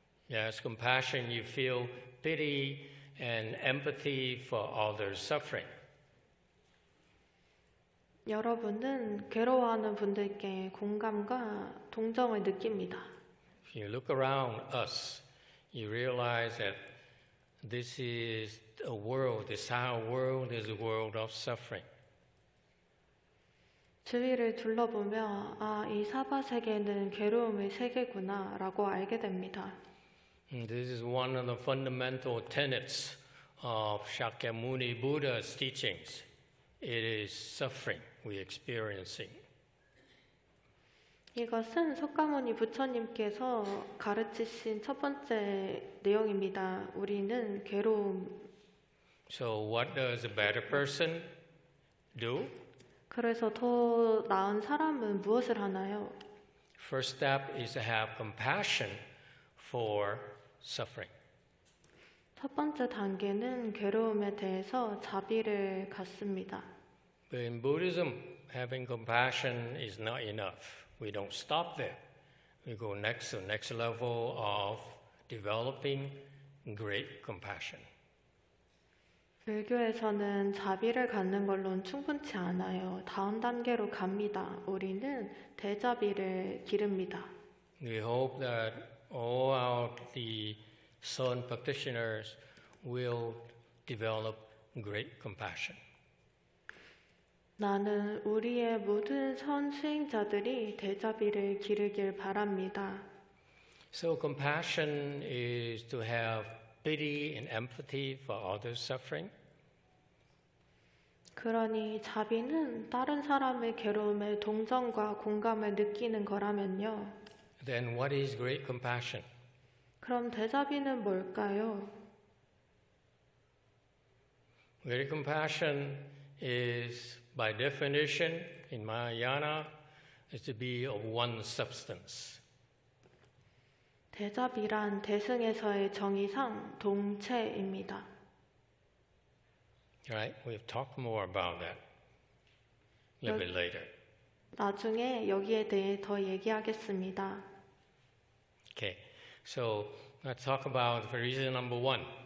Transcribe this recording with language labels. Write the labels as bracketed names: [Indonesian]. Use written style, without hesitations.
[English] Yes, compassion, you feel pity and empathy for others' suffering. [Korean] 여러분은 괴로워하는 분들께 공감과 동정을 느낍니다. [English] If you look around us, you realize that this is a world, this our world is a world of suffering. [Korean] 주위를 둘러보며 이 사바 세계는 괴로움의 세계구나 라고 알게 됩니다. [English] This is one of the fundamental tenets of Shakyamuni Buddha's teachings. It is suffering we're experiencing. [Korean] 이것은 석가모니 부처님께서 가르치신 첫 번째 내용입니다. 우리는 괴로움. [English] So what does a better person do? [Korean] 그래서 더 나은 사람은 무엇을 하나요? [English] First step is to have compassion for suffering. [Korean] 첫 번째 단계는 괴로움에 대해서 자비를 갖습니다. [English] But in Buddhism, having compassion is not enough. We don't stop there. We go next to next level of developing great compassion. [Korean] 불교에서는 자비를 갖는 걸로는 충분치 않아요. 다음 단계로 갑니다. 우리는 대자비를 기릅니다. [English] We hope that all our the Son practitioners will develop great compassion. [Korean] 나는 우리의 모든 선 수행자들이 대자비를 기르길 바랍니다. [English] So compassion is to have pity and empathy for others' suffering. [Korean] 그러니 자비는 다른 사람의 괴로움에 동정과 공감을 느끼는 거라면요. [English] Then what is great compassion? [Korean] 그럼 대자비는 뭘까요? [English] Great compassion is, by definition, in Mahayana, is to be of one substance. [Korean] 대자비란 대승에서의 정의상 동체입니다. [English] Right? We'll talk more about that a little bit later. [Korean] 나중에 여기에 대해 더 얘기하겠습니다. [English] Okay. So let's talk about the reason number one.